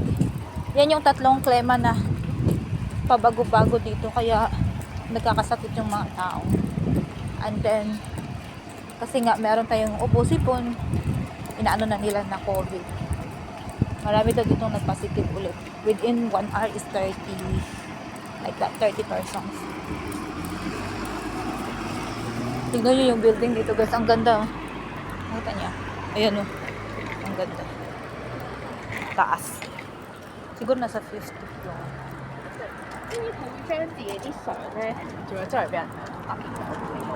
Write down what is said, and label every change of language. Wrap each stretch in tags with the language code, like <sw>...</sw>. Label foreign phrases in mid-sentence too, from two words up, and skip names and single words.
<tl>Yan yung tatlong klima na pabago-bago dito kaya nagkakasakit yung mga tao. And then kasi nga meron tayong ubo, sipon, inaano na nila na COVID. Marami daw dito nagpositive ulit.</tl> <en>Within 1 hour is 30 persons.</en> <tl>Tignan nyo yung building dito guys. Ang ganda. Nakita niya. Ayan o. Ang ganda. Taas. Siguro nasa 50 floor.</tl> <yue>因為同張自己啲相咧，仲有周圍俾人打。</yue>